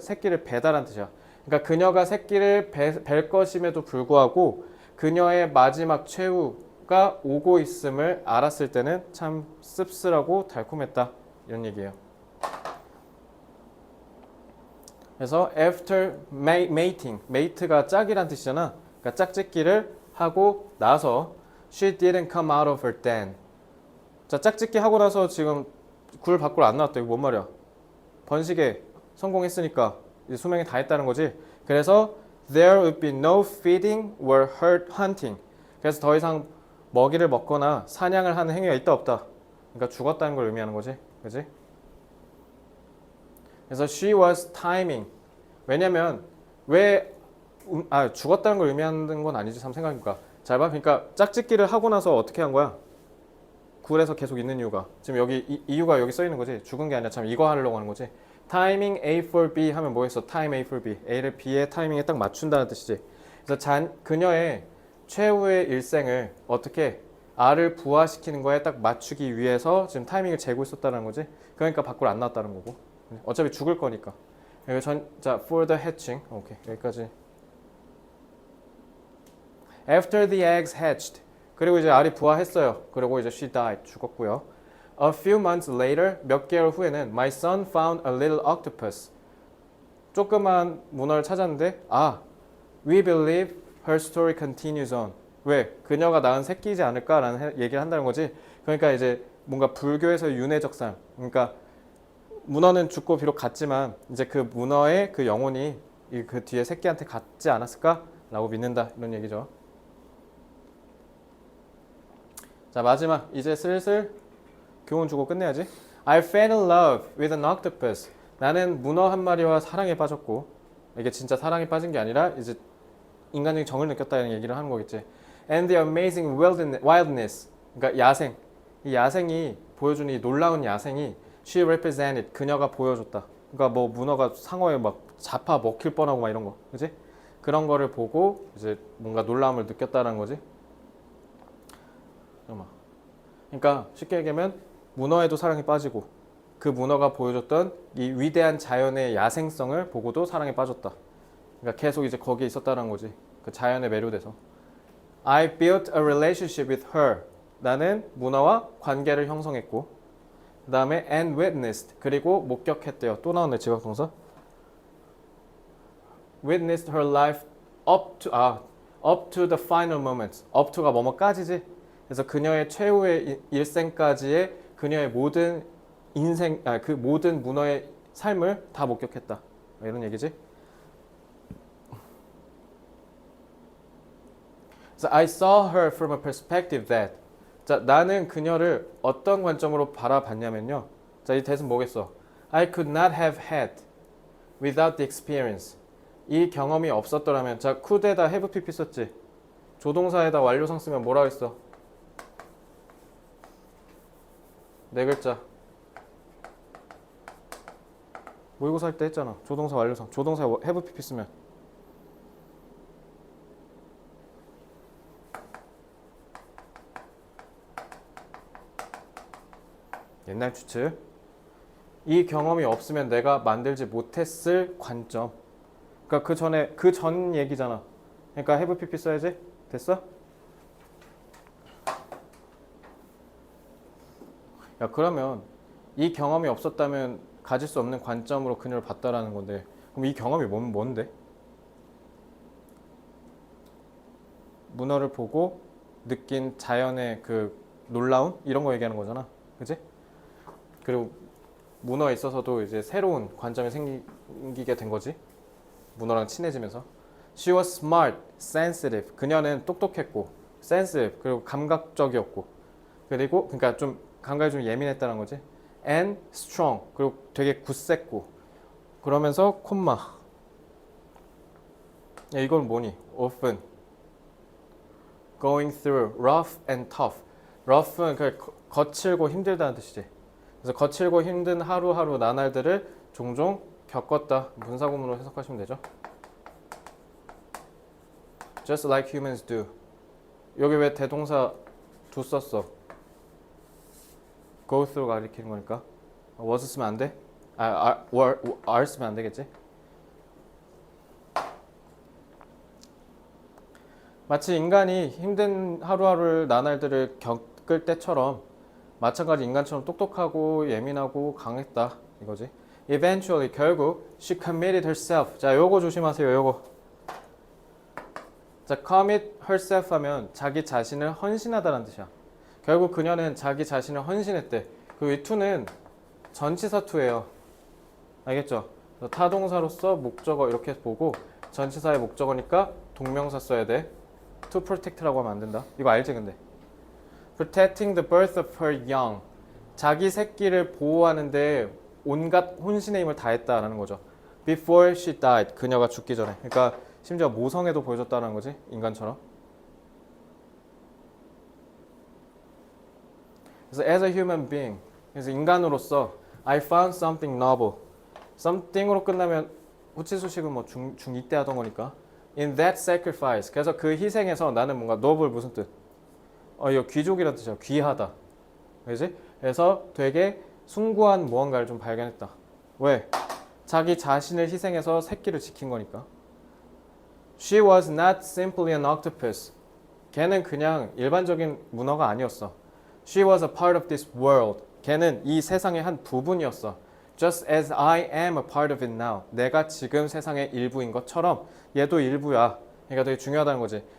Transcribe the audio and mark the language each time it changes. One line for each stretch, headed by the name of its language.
Korean: 새끼를 배다란 뜻이야. 그러니까 그녀가 새끼를 뵐 것임에도 불구하고 그녀의 마지막 최후가 오고 있음을 알았을 때는 참 씁쓸하고 달콤했다. 이런 얘기예요. 그래서
English: after mating,
Korean: mate가 짝이란 뜻이잖아. 그러니까 짝짓기를 하고 나서
English: she didn't come out of her den.
Korean: 자, 짝짓기 하고 나서 지금 굴 밖으로 안 나왔다. 이거 뭔 말이야? 번식에 성공했으니까 이제 수명이 다 했다는 거지. 그래서
English: there would be no feeding or hunting.
Korean: 그래서 더 이상 먹이를 먹거나 사냥을 하는 행위가 있다 없다. 그러니까 죽었다는 걸 의미하는 거지. 그지? 그래서
English: she was timing.
Korean: 왜냐면 왜 죽었다는 걸 의미하는 건 아니지. 참 생각해보니까. 잘 봐. 그러니까 짝짓기를 하고 나서 어떻게 한 거야? 굴에서 계속 있는 이유가. 지금 여기 이유가 여기 써 있는 거지. 죽은 게 아니라 참 이거 하려고 하는 거지. 타이밍 A for B 하면 뭐였어? 타임 A for B. A를 B의 타이밍에 딱 맞춘다는 뜻이지. 그래서 그녀의 최후의 일생을 어떻게 R을 부화시키는 거에 딱 맞추기 위해서 지금 타이밍을 재고 있었다는 거지. 그러니까 밖으로 안 나왔다는 거고. 어차피 죽을 거니까. 자,
English: for the hatching.
Korean: 오케이, 여기까지.
English: After the eggs hatched.
Korean: 그리고 이제 알이 부화했어요. 그리고 이제
English: she died.
Korean: 죽었고요.
English: A few months later,
Korean: 몇 개월 후에는
English: my son found a little octopus.
Korean: 조그만 문어를 찾았는데
English: we believe her story continues on.
Korean: 왜? 그녀가 낳은 새끼이지 않을까라는 얘기를 한다는 거지. 그러니까 이제 뭔가 불교에서 윤회적 삶. 그러니까 문어는 죽고 비록 갔지만 이제 그 문어의 그 영혼이 그 뒤에 새끼한테 갔지 않았을까라고 믿는다. 이런 얘기죠. 자, 마지막 이제 슬슬 교훈 주고 끝내야지.
English: I fell in love with an octopus.
Korean: 나는 문어 한 마리와 사랑에 빠졌고, 이게 진짜 사랑에 빠진 게 아니라 이제 인간적인 정을 느꼈다는 얘기를 하는 거겠지.
English: And the amazing wildness.
Korean: 그러니까 야생. 이 야생이 보여주는 이 놀라운 야생이
English: she represented.
Korean: 그녀가 보여줬다. 그러니까 뭐 문어가 상어에 막 잡아 먹힐 뻔하고 막 이런 거, 그지? 그런 거를 보고 이제 뭔가 놀라움을 느꼈다는 거지. 그러니까 쉽게 얘기하면 문어에도 사랑에 빠지고 그 문어가 보여줬던 이 위대한 자연의 야생성을 보고도 사랑에 빠졌다. 그러니까 계속 이제 거기에 있었다는 거지. 그 자연에 매료돼서.
English: I built a relationship with her.
Korean: 나는 문어와 관계를 형성했고, 그 다음에
English: and witnessed.
Korean: 그리고 목격했대요. 또 나오네 지각동사.
English: Witnessed her life up to the final moments.
Korean: up to가 뭐뭐까지지. 그래서 그녀의 최후의 일생까지의 그녀의 모든 인생, 그 모든 문어의 삶을 다 목격했다. 이런 얘기지. 그래서
English: I saw her from a perspective that.
Korean: 자, 나는 그녀를 어떤 관점으로 바라봤냐면요. 자, 이 대신 뭐겠어?
English: I could not have had without the experience.
Korean: 이 경험이 없었더라면. 자, could에다 have pp 썼지. 조동사에다 완료상 쓰면 뭐라고 했어? 네 글자. 모의고사 할 때 했잖아. 조동사 완료상. 조동사에 have pp 쓰면. 옛날 추측. 이 경험이 없으면 내가 만들지 못했을 관점. 그러니까 그 전 얘기잖아. 그러니까 have pp 써야지. 됐어? 야, 그러면 이 경험이 없었다면 가질 수 없는 관점으로 그녀를 봤다라는 건데, 그럼 이 경험이 뭔데? 문어를 보고 느낀 자연의 그 놀라움? 이런 거 얘기하는 거잖아. 그지? 그리고 문어에 있어서도 이제 새로운 관점이 생기게 된 거지. 문어랑 친해지면서.
English: She was smart, sensitive.
Korean: 그녀는 똑똑했고, sensitive. 그리고 감각적이었고. 그리고 그러니까 좀 감각이 좀 예민했다는 거지.
English: And strong.
Korean: 그리고 되게 굳셌고. 그러면서 콤마. 야, 이건 뭐니?
English: Often going through rough and tough.
Korean: rough는 거칠고 힘들다는 뜻이지. 그래서 거칠고 힘든 하루하루 나날들을 종종 겪었다. 분사구문으로 해석하시면 되죠.
English: just like humans do.
Korean: 여기 왜 대동사 do 썼어? go through 가리키는 거니까. was 쓰면 안 돼? are 쓰면 안 되겠지? 마치 인간이 힘든 하루하루를 나날들을 겪을 때처럼 마찬가지 인간처럼 똑똑하고 예민하고 강했다 이거지.
English: Eventually
Korean: 결국
English: she committed herself.
Korean: 자, 요거 조심하세요. 요거. 자, commit herself 하면 자기 자신을 헌신하다라는 뜻이야. 결국 그녀는 자기 자신을 헌신했대. 그 이 to는 전치사 to예요. 알겠죠? 타동사로서 목적어 이렇게 보고 전치사의 목적어니까 동명사 써야 돼. to protect라고 하면 안 된다. 이거 알지 근데?
English: protecting the birth of her young.
Korean: 자기 새끼를 보호하는데 온갖 혼신의 힘을 다했다라는 거죠.
English: before she died.
Korean: 그녀가 죽기 전에. 그러니까 심지어 모성애도 보여줬다는 거지. 인간처럼. 그래서
English: as a human being.
Korean: 그래서 인간으로서
English: I found something noble.
Korean: something으로 끝나면 후치수식은 뭐 중2 때 하던 거니까.
English: in that sacrifice.
Korean: 그래서 그 희생에서 나는 뭔가 noble 무슨 뜻? 이거 귀족이라는 뜻이야. 귀하다. 그지? 그래서 되게 숭고한 무언가를 좀 발견했다. 왜? 자기 자신을 희생해서 새끼를 지킨 거니까.
English: She was not simply an octopus.
Korean: 걔는 그냥 일반적인 문어가 아니었어.
English: She was a part of this world.
Korean: 걔는 이 세상의 한 부분이었어.
English: Just as I am a part of it now.
Korean: 내가 지금 세상의 일부인 것처럼 얘도 일부야. 그러니까 되게 중요하다는 거지.